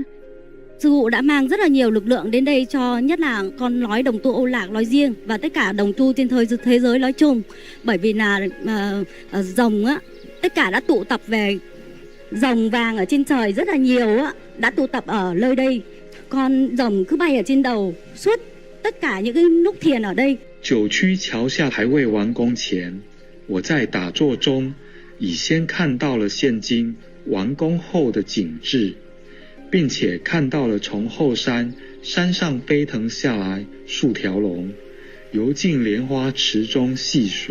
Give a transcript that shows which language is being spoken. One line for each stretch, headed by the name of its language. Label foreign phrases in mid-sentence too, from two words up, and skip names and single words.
Vietnamese: Sư phụ đã mang rất là nhiều lực lượng đến đây cho nhất là con nói đồng tu Âu Lạc nói riêng và tất cả đồng tu trên thế giới nói chung. Bởi vì là rồng á, tất cả đã tụ tập về, rồng vàng ở trên trời rất là nhiều á, đã tụ tập ở nơi đây. Con rồng cứ bay ở trên đầu suốt tất cả những cái lúc thiền ở đây.
Chinese: 九曲桥下还未完工前，我在打坐中已先看到了现今完工后的景致，并且看到了从后山上飞腾下来数条龙，游进莲花池中戏水。